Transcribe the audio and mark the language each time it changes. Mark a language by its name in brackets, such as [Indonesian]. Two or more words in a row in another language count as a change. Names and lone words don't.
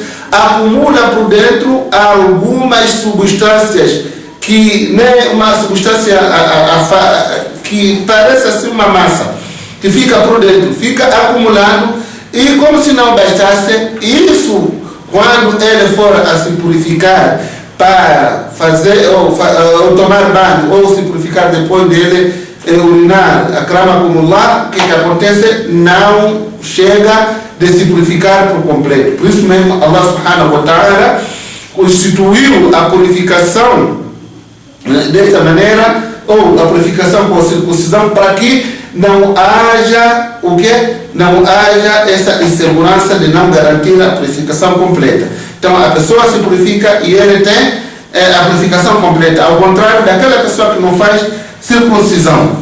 [Portuguese] acumula por dentro algumas substâncias que nem uma substância que parece assim uma massa, que fica por dentro, fica acumulado, e como se não bastasse, isso, quando ele for a se purificar para fazer ou tomar banho, ou se purificar depois dele urinar, akramakumullah, o que acontece? Não chega de se purificar por completo. Por isso mesmo [Arabic] الله سبحانه وتعالى [Portuguese] constituiu a purificação dessa maneira, ou a purificação com circuncisão, para que não haja o quê? Não haja essa insegurança de não garantir a purificação completa. Então a pessoa se purifica e ele tem a purificação completa, ao contrário daquela pessoa que não faz circuncisão.